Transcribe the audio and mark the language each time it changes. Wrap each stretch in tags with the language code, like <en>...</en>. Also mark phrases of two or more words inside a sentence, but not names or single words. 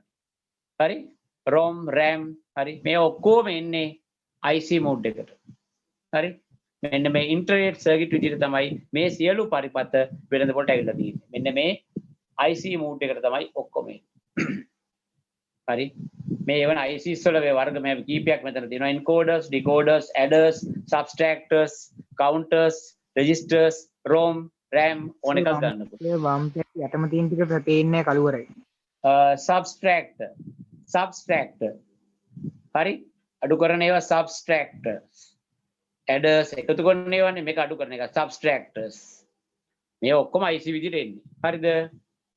<si>හරි?</si> <en>ROM RAM</en> <si>හරි මේ ඔක්කොම එන්නේ</si> <en>IC mode</en> <si>එකට. හරි? මෙන්න මේ</si> <en>internet circuit</en> <si>විදිහට තමයි මේ සියලු පරිපථ වෙනද පොලට ඇවිල්ලා තියෙන්නේ. මෙන්න මේ</si> <en>IC mode</en> <si>එකට තමයි ඔක්කොම එන්නේ. හරි? මේ එවන ICs වල මේ වර්ග මේ කීපයක් මෙතන තියෙනවා.</si> <en>encoders, decoders, adders, subtractors, counters, registers, ROM, RAM</en> <si>ඕන එකක් ගන්නකො. ඒ වම් පැත්ත යටම තියෙන ටික පේන්නේ කළුවරයි. subtractor. හරි? අඩු කරන ඒවා subtractors. adders එකතු කරන ඒවානේ මේක අඩු කරන එක subtractors. මේ ඔක්කොම IC විදිහට එන්නේ. හරිද? right.</si>